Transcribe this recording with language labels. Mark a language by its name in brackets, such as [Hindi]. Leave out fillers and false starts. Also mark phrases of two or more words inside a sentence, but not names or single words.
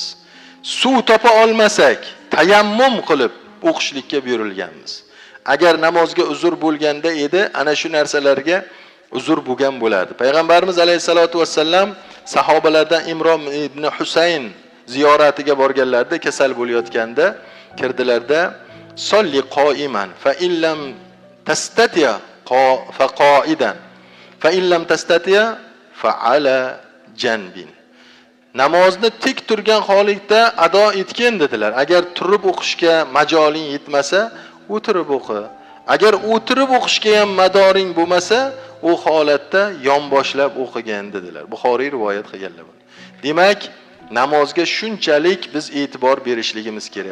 [Uzbek] Suv topa olmasak, tayammum qilib o'qishlikka buyurilganmiz. Agar namozga uzr bo'lganda edi, ana shu narsalarga uzr bo'lgan bo'lardi. Payg'ambarimiz [Arabic] عليه الصلاة والسلام [Uzbek] sahobalardan Imron ibn Husayn ziyoratiga borganlarida kasal bo'layotganda kirdilarda, [Arabic] "صل قائما فإن لم تستطع فقاعدا فإن لم تستطع فعلى جنب." [Uzbek] Namozni tik turgan holatda ado etgan dedilar. Agar turib o'qishga majoling yetmasa, o'tirib o'qi. Agar o'tirib o'qishga ham madoring bo'lmasa, u holatda yonboshlab o'qigan dedilar. Buxoriy rivoyat qilganlar. Demak, namozga shunchalik biz e'tibor berishligimiz kerak.